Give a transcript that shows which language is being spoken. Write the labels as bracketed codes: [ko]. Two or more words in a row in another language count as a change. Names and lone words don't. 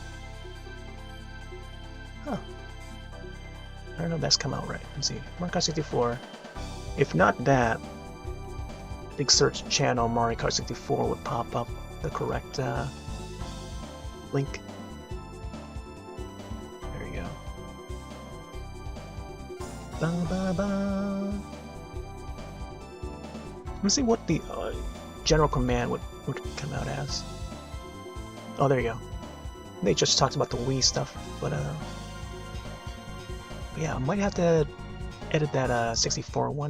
[en] Huh. I don't know if that's come out right. Let's see. Mario Kart 64. If not that, I think search channel Mario Kart 64 would pop up the correct link. There you go. Ba ba ba. Let's see what the general command would come out as. Oh, there you go. They just talked about the Wii stuff, but yeah, I might have to edit that 64 one.